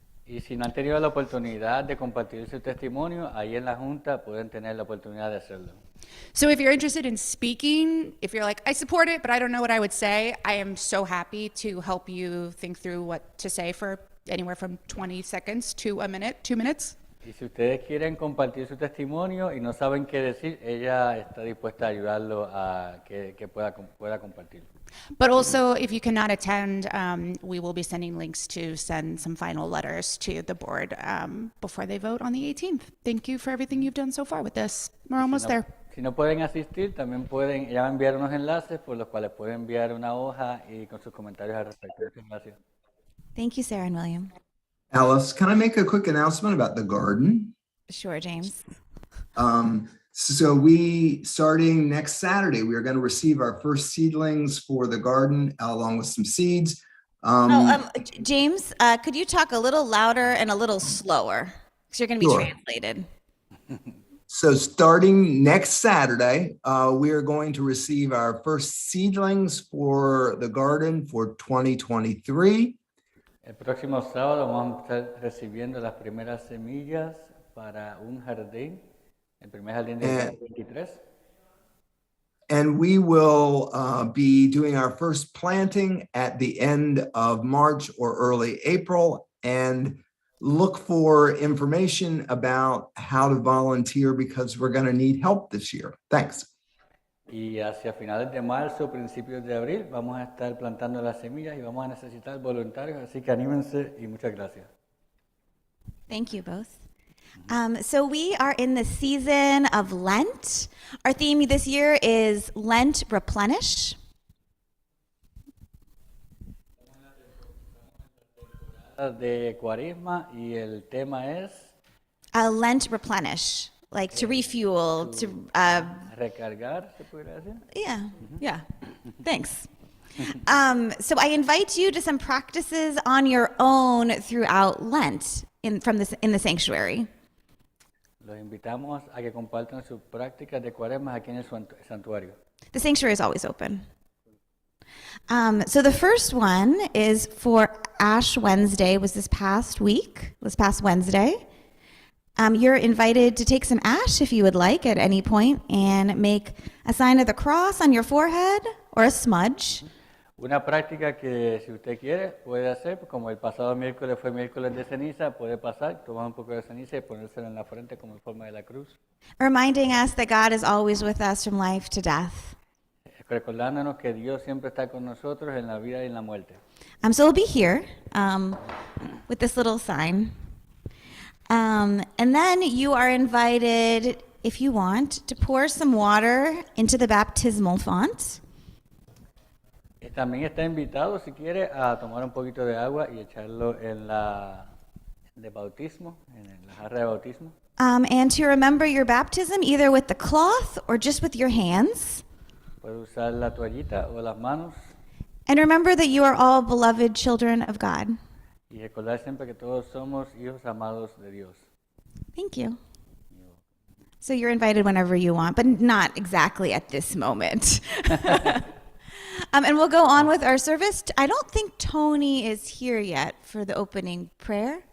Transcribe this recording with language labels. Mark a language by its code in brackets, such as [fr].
[es] Y si no han tenido la oportunidad de compartir su testimonio, ahí en la Junta pueden tener la oportunidad de hacerlo. [en] So if you're interested in speaking, if you're like, I support it, but I don't know what I would say, I am so happy to help you think through what to say for anywhere from 20 seconds to a minute, 2 minutes. [es] Y si ustedes quieren compartir su testimonio y no saben qué decir, ella está dispuesta a ayudarlo a que pueda compartir. [en] But also, if you cannot attend, we will be sending links to send some final letters to the board before they vote on the 18th. Thank you for everything you've done so far with this. We're almost there. [es] Si no pueden asistir, también ella va a enviar unos enlaces por los cuales pueden enviar una hoja y con sus comentarios al respecto. Muchas gracias. [en] Thank you, Sarah and William. Alice, can I make a quick announcement about the garden? Sure, James. So we, starting next Saturday, we are going to receive our first seedlings for the garden along with some seeds. James, could you talk a little louder and a little slower? Because you're going to be Sure. translated. So starting next Saturday, we are going to receive our first seedlings for the garden for 2023. [es] El próximo sábado vamos a estar recibiendo las primeras semillas para un jardín, el primer jardín del 2023. [en] And we will be doing our first planting at the end of March or early April, and look for information about how to volunteer because we're going to need help this year. Thanks. [es] Y hacia finales de marzo, principios de abril, vamos a estar plantando las semillas y vamos a necesitar voluntarios, así que anímense y muchas gracias. [en] Thank you both. So we are in the season of Lent. Our theme this year is Lent Replenish. [es] De Cuaresma y el tema es [en] Lent Replenish, like to refuel, to [es] recargar, ¿se podría decir? [en] Yeah. Thanks. So I invite you to some practices on your own throughout Lent in the sanctuary. [es] Los invitamos a que compartan sus prácticas de Cuaresma aquí en el santuario. [en] The sanctuary is always open. So the first one is for Ash Wednesday, was this past Wednesday. You're invited to take some ash if you would like at any point and make a sign of the cross on your forehead or a smudge. [es] Una práctica que si usted quiere puede hacer, como el pasado miércoles fue miércoles de ceniza, puede pasar, tomar un poco de ceniza y ponérselo en la frente como en forma de la cruz. [en] Reminding us that God is always with us from life to death. [es] Recordándonos que Dios siempre está con nosotros en la vida y en la muerte. [en] So we'll be here with this little sign. And then you are invited, if you want, to pour some water into the baptismal font. [es] También está invitado, si quiere, a tomar un poquito de agua y echarlo en la de bautismo, en la jarra de bautismo. [en] And to remember your baptism either with the cloth or just with your hands. [es] Puede usar la toallita o las manos [en] And remember that you are all beloved children of God. [es] y recordar siempre que todos somos hijos amados de Dios. [en] Thank you. So you're invited whenever you want, but not exactly at this moment. And we'll go on with our service. I don't think Tony is here yet for the opening prayer.